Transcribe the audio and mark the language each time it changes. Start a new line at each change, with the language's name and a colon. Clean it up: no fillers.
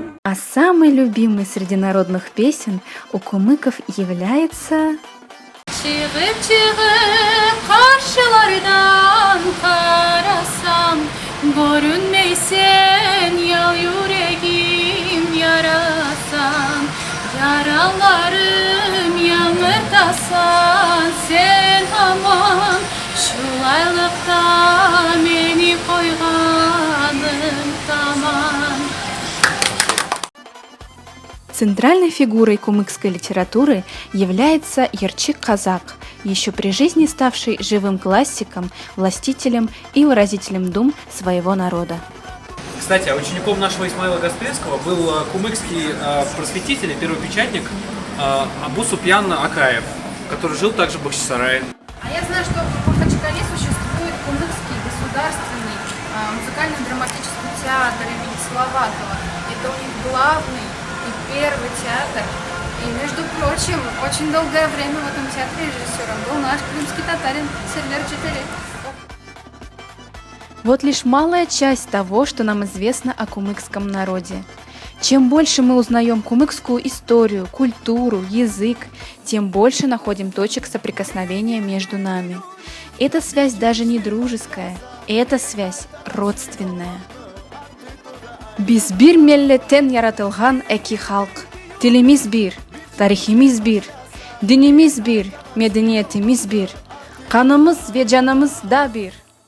Russian: А самой любимой среди народных песен у кумыков является
Kumyk: Çıkıp karşılardan karasam Görünmeysen ya yüreğim yarasan Yaralarım yanırtasan sen aman Şu aylıkta beni koyganım tamam.
Russian: Центральной фигурой кумыкской литературы является Ярчик Казак, еще при жизни ставший живым классиком, властителем и выразителем дум своего народа. Кстати, учеником нашего Исмаила Гаспринского был кумыкский просветитель и первопечатник Абу Супьян Акаев, который жил также в Бахчисарае. А я знаю, что в Махачкале существует кумыкский государственный музыкально-драматический театр имени Салаватова. Это у них главный и первый театр. И, между прочим, Впрочем, очень долгое время в этом театре режиссером был наш крымский татарин Сервер Четыре. Вот лишь малая часть того, что нам известно о кумыкском народе. Чем больше мы узнаем кумыкскую историю, культуру, язык, тем больше находим точек соприкосновения между нами. Эта связь даже не дружеская, эта связь родственная.
Crimean Tatar: Biz bir milletten yaratılgan iki halk. Dilimiz bir, tarihimiz bir, dinimiz bir, medeniyetimiz bir. Kanımız ve canımız da bir.